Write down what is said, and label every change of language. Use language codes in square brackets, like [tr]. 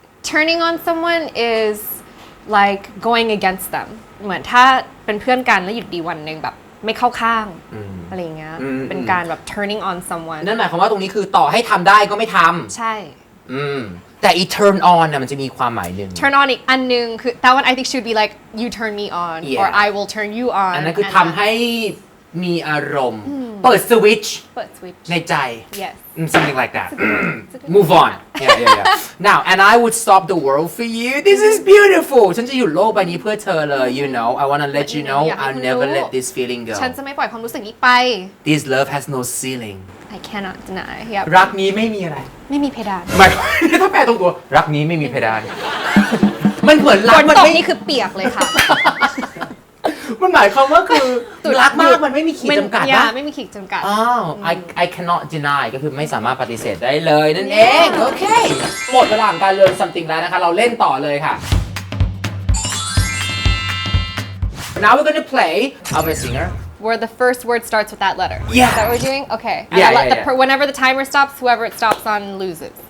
[en] turning on someone is like going against them [th] เหมือนถ้าเป็นเพื่อนกันแล้วอยู่ดีวันนึงแบบไม่เข้าข้างอะไรอย่างเงี้ยเป็นการแบบ [en] turning on someone [th] นั่นหมายความว่าตรงนี้คือต่อให้ทำได้ก็ไม่ทำ ใช่ แต่อี turn on น่ะมันจะมีความหมายหนึ่ง [en] turn on [th] อีกอันนึงคือ [en] that one I think should be like you turn me on or I will turn you on [th] อันนั้นคือทำให้มีอารมณ์เปิดสวิตช์ในใจ [en] yes something like that move on now and I would stop the world for you this is beautiful [th] ฉันจะอยู่โลกใบนี้เพื่อเธอเลย [en] you know I wanna let you know I'll never let this feeling go [th] ฉันจะไม่ปล่อยความรู้สึกนี้ไป [en] this love has no ceiling I cannot deny [th] รักนี้ไม่มีอะไร ไม่มีเพดาน ไม่ถ้าแปลตรงตัวรักนี้ไม่มีเพดานมันเหมือนรักมันไม่ นี่คือเปียกเลยค่ะ มันหมายความว่าคือรักมากมันไม่มีขีดจำกัดนะ ไม่มีขีดจำกัด I cannot deny ก็คือไม่สามารถปฏิเสธได้เลยนั่นเองโอเคหมดเวลาของการ learn something แล้วนะคะเราเล่นต่อเลยค่ะ [en] Now we're going to play I'm a singer where the first word starts with that letter yeah is that what we're doing okay whenever the timer stops whoever it stops on loses